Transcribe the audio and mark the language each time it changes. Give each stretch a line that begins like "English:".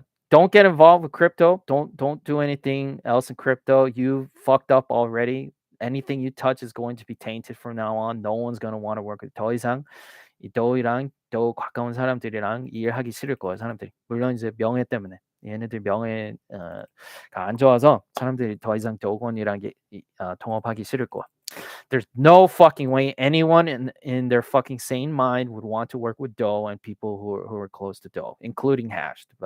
English: Don't get involved with crypto. Don't do anything else in crypto. You fucked up already. Anything you touch is going to be tainted from now on. No one's going to want to work with.
Korean: 더 이상 이 너희랑 더 가까운 사람들이랑 일하기 싫을 거야, 사람들이. 물론 이제 명예 때문에. 얘네들 명예가 안 좋아서 사람들이 더 이상 도건이랑 동업하기 싫을 거야.
English: There's no fucking way anyone in their fucking sane mind would want to work with Doe and people who are close to Doe, including Hash.